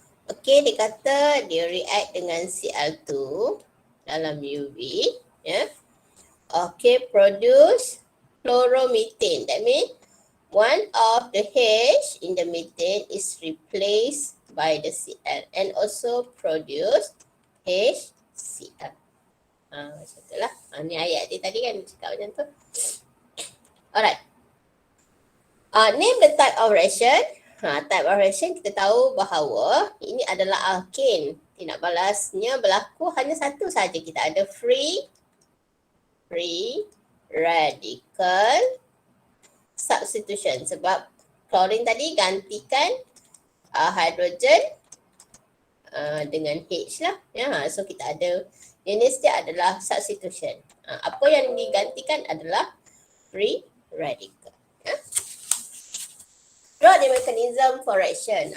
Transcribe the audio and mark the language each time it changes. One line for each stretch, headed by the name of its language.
Malay: Okey, dia kata dia react dengan Cl2 dalam UV, ya.
English: Okay, produce chloromethane. That means one of the H in the methane is replaced by the Cl and also produce HCl.
Malay: Macam tu lah. Ni ayat dia tadi kan cakap macam tu. Alright.
English: Name the type of reaction.
Malay: Type of reaction kita tahu bahawa ini adalah alkane. Dia nak balasnya berlaku hanya satu saja. Kita ada free radical substitution. Sebab chlorine tadi gantikan hydrogen dengan H lah. Ya, so kita ada jenis dia adalah substitution. Apa yang digantikan adalah free radical. Ya.
English: Draw the mechanism for reaction.